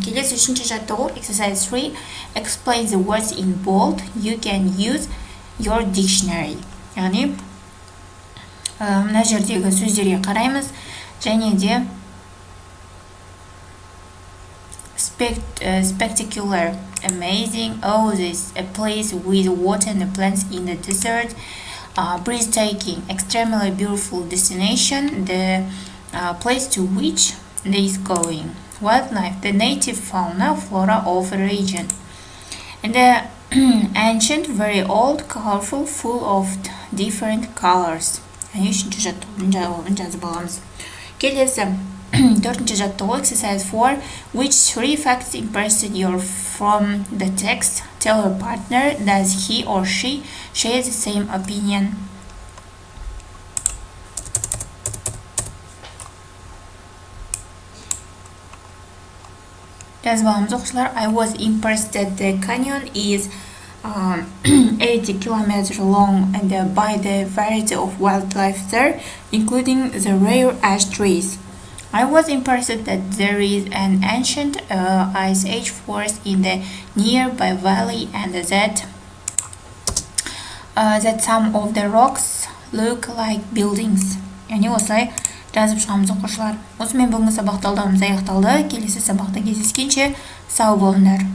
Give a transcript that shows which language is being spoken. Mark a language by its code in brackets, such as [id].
[kk] Келесі үшінші жаттығу [en] exercise 3 explain the words in bold. You can use your dictionary. [kk] Яғни мына жердегі сөздерге қараймыз және де [en] spectacular, amazing, oh this, a place with water and plants in the desert, breathtaking, extremely beautiful destination, the place to which they is going, wildlife, the native fauna, flora of a region, and the ancient, very old, colorful, full of different colors. [kk] Үшінші жаттығудың жауабын жазып аламыз. Келесі төртінші жаттығу [en] exercise 4 which 3 facts impressed you from the text? Tell your partner, does he or she share the same opinion? [kk] Жазып аламыз оқушылар. [en] I was impressed that the canyon is 80 kilometers long and by the variety of wildlife there, including the rare ash trees. I was impressed that there is an ancient ice age forest in the nearby valley and that some of the rocks look like buildings. [kk] Яғни осылай жазып шығамыз оқушылар. Осымен бүгінгі сабақ талдауымыз аяқталды. Келесі сабақта кездескенше сау болыңдар.